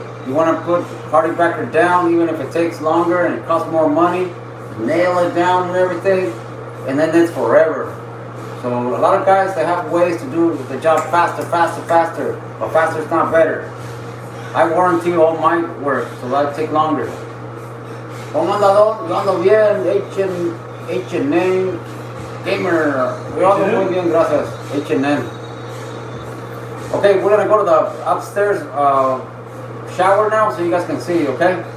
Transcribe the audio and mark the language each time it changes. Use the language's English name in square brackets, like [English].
[English] You want to put hardy backer down, even if it takes longer and it costs more money. Nail it down and everything, and then it's forever. So a lot of guys, they have ways to do the job faster. But faster is not better. I warranty all my work, so that'll take longer. [Spanish] ¿Cómo anda, Don? Yo ando bien, H&N Gamer. Yo ando muy bien, gracias. H&N. [English] Okay, we're gonna go to the upstairs shower now so you guys can see, okay?